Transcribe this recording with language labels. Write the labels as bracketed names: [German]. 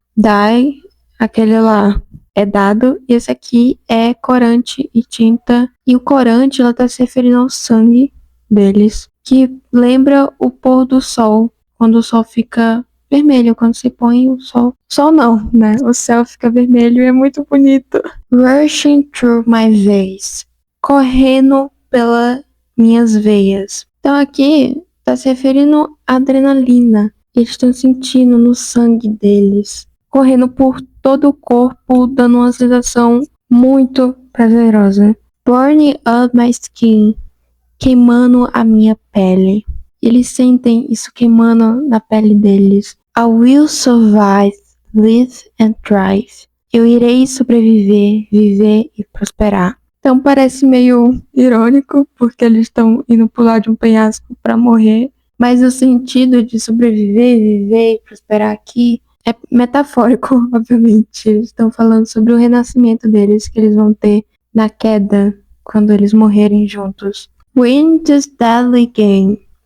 [Portuguese] Die, aquele lá, é dado, e esse aqui é corante e tinta. E o corante, ela tá se referindo ao sangue deles, que lembra o pôr do sol, quando o sol fica vermelho, quando se põe o sol. Sol não, né? O céu fica vermelho e é muito bonito. [English] Rushing through my veins. [Portuguese] Correndo pelas minhas veias. Então aqui tá se referindo à adrenalina. Eles estão sentindo no sangue deles. Correndo por todo o corpo, dando uma sensação muito prazerosa. [English] Burning up my skin. [Portuguese] Queimando a minha pele. Eles sentem isso queimando na pele deles. [English] I will survive, live and thrive. [Portuguese] Eu irei sobreviver, viver e prosperar. Então parece meio irônico, porque eles estão indo pular de um penhasco para morrer. Mas o sentido de sobreviver, viver e prosperar aqui é metafórico, obviamente. Eles estão falando sobre o renascimento deles, que eles vão ter na queda, quando eles morrerem juntos. [English] Win this deadly game.